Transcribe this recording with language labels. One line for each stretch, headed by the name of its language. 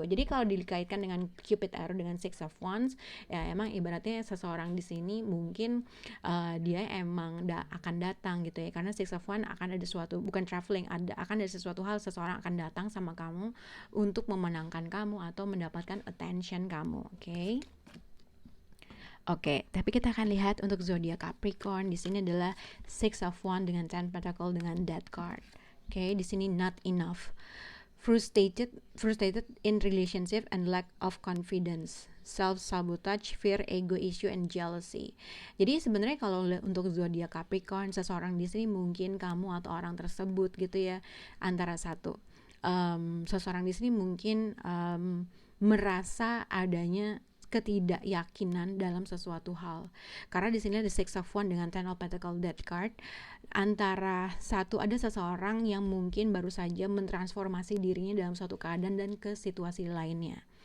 Indonesian: Jadi kalau dikaitkan dengan Cupid Arrow dengan Six of Wands, ya emang ibaratnya seseorang di sini mungkin dia emang akan datang gitu ya, karena Six of Wands akan ada suatu, bukan traveling, akan ada sesuatu hal, seseorang akan datang sama kamu untuk memenangkan kamu atau mendapatkan attention kamu, oke? Oke, tapi kita akan lihat untuk zodiak Capricorn. Di sini adalah Six of Wands dengan Ten Pentacle dengan Death card. Oke, di sini
English: not enough. Frustrated in relationship and lack of confidence, self-sabotage, fear, ego issue, and jealousy.
Indonesian: Jadi sebenarnya kalau untuk zodiak Capricorn, seseorang di sini mungkin kamu atau orang tersebut gitu ya, antara satu, seseorang di sini mungkin merasa adanya ketidakyakinan dalam sesuatu hal. Karena di sini ada Six of Wands dengan Ten of Pentacles Death card. Antara satu, ada seseorang yang mungkin baru saja mentransformasi dirinya dalam suatu keadaan dan ke situasi lainnya.